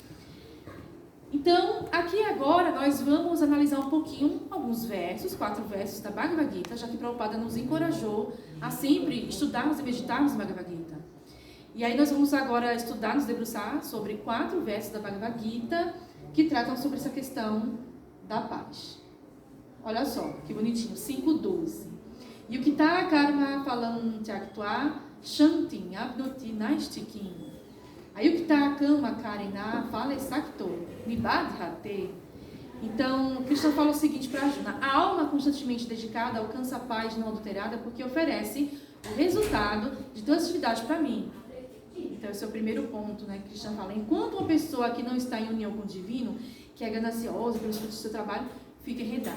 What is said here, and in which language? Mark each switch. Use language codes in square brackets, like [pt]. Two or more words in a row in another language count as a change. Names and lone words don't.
[pt] Então, aqui agora nós vamos analisar um pouquinho alguns versos, 4 versos da Bhagavad Gita, já que Prabhupada nos encorajou a sempre estudarmos e meditarmos no Bhagavad Gita. E aí nós vamos agora estudar, nos debruçar sobre 4 versos da Bhagavad Gita que tratam sobre essa questão da paz. Olha só, que bonitinho, 5:12. [sa] Yukita karma phalam tyaktva shantim apnoti naistikim. Ayukta kama karina phale sakto nibadhate. [pt] Então, Krishna fala o seguinte para Arjuna: a alma constantemente dedicada alcança a paz não adulterada porque oferece o resultado de todas as atividades para mim. Então, esse é o primeiro ponto, né? Krishna fala: enquanto uma pessoa que não está em união com o divino, que é gananciosa pelos frutos do seu trabalho, fica enredada.